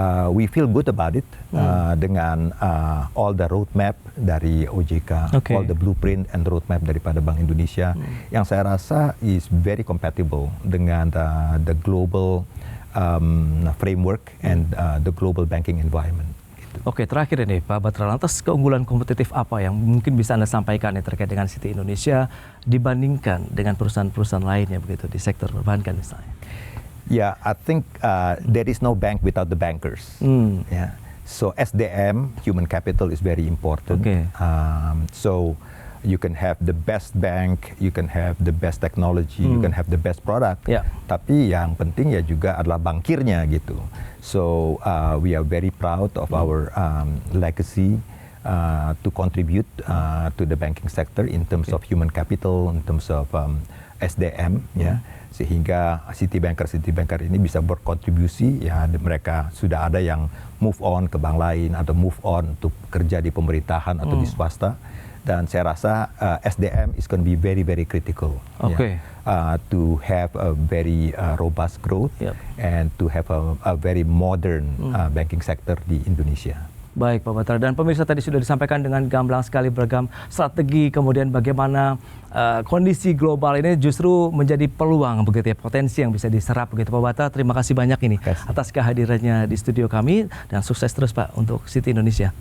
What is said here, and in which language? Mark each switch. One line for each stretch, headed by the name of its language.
English: We feel good about it dengan all the roadmap dari OJK, all the blueprint and roadmap daripada Bank Indonesia
Indonesian: yang saya rasa
English: is very compatible dengan the global framework and the global banking environment.
Indonesian: Oke, terakhir ini Pak Batra, lantas keunggulan kompetitif apa yang mungkin bisa Anda sampaikan terkait dengan Citi Indonesia dibandingkan dengan perusahaan-perusahaan lainnya begitu di sektor perbankan misalnya?
English: Yeah, I think there is no bank without the bankers. Yeah. So SDM, human capital, is very important. So you can have the best bank, you can have the best technology, you can have the best product.
Indonesian: Tapi yang penting ya juga adalah bankirnya gitu.
English: So we are very proud of our legacy to contribute to the banking sector in terms of human capital, in terms of SDM,
Indonesian: sehingga Citi Banker ini bisa berkontribusi, ya mereka sudah ada yang move on ke bank lain atau move on untuk kerja di pemerintahan atau di swasta. Dan saya rasa
English: SDM is going to be very, very critical to have a very robust growth and to have a very modern banking sector di Indonesia.
Indonesian: Baik Pak Batra, dan pemirsa tadi sudah disampaikan dengan gamblang sekali beragam strategi, kemudian bagaimana kondisi global ini justru menjadi peluang begitu ya, potensi yang bisa diserap begitu Pak Batra. Terima kasih banyak ini atas kehadirannya di studio kami dan sukses terus Pak untuk Citi Indonesia.